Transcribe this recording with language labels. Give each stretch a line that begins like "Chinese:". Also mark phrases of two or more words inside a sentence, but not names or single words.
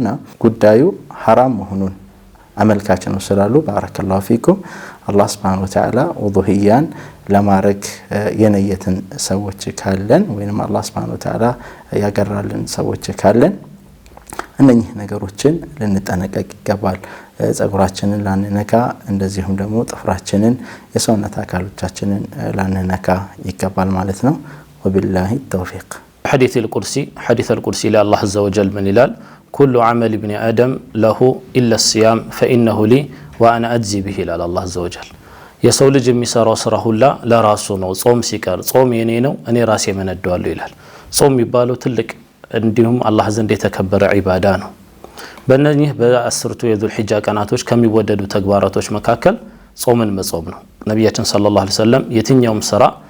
Amharic: ጉዳዩ ሐራም መሆኑን አመልካች ነው ስላሉ
Arabic: بارك الله فيكم
Amharic: አላህ
Arabic: سبحانه وتعالى
Amharic: ውዱህያን ለማረግ የነየትን ሰዎች ካለን ወይንም አላህ
Arabic: سبحانه وتعالى
Amharic: ያገራልን ሰዎች ካለን እነኚህ ነገሮችን ልንጠነቀቅ ይገባል። ጸጉራችንን ላንነካ እንደዚሁም ደግሞ ጥፍራችንን የሰውነት አካሎቻችንን ላንነካ ይገባል ማለት ነው።
Arabic: وبالله التوفيق። الحديث القدسي
Amharic: ለአላህ
Arabic: عز وجل
Amharic: ምን ይላል?
Arabic: كل عمل ابن آدم له إلا الصيام فإنه لي وأنا أجزي به
Amharic: ይላል አላህ
Arabic: عز وجل።
Amharic: የሰው ልጅ የሚሰራው ስራ ሁላ ለራሱ ነው። ጾም ሲቀር ጾም የኔ ነው እኔ ራሴ መነደዋለሁ ይላል። ጾም የሚባለው ትልቅ እንዲሁም አላህ ዘንድ የተከበረ ዒባዳ ነው። በእነኚህ በ10ቱ የዙል ሒጃ ቀናቶች ከሚወደዱ ተግባራቶች መካከል ጾምን መጾም ነው። ነቢያችን
Arabic: صلى الله عليه وسلم
Amharic: የትኛውም ስራ